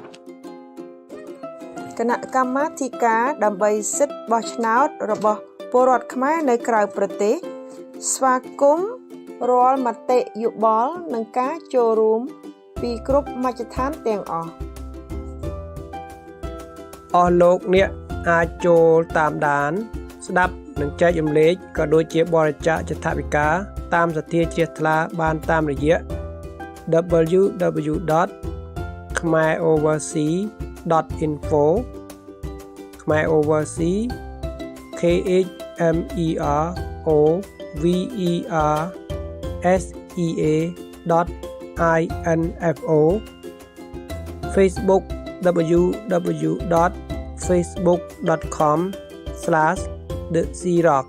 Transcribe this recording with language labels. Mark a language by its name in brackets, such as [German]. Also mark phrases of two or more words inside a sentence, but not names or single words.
[Khmer] គណៈកម្មាធិការដើម្បីសិទ្ធិបោះឆ្នោតរបស់ពលរដ្ឋខ្មែរនៅក្រៅប្រទេសស្វាគមន៍រាល់មតិយោបល់និងការចូលរួមពីគ្រប់មជ្ឈដ្ឋានទាំងអស់ អស់លោកអ្នកអាចចូលតាមដាន ស្ដាប់និងចែករំលែកក៏ដូចជាបរិច្ចាគចថវិកាតាមសទ្ធាជ្រះថ្លាបានតាមរយៈ www.kmeroversea.info Kmeroversea KHMEROVERSEA.info Facebook www.facebook.com/www The Sea Rock.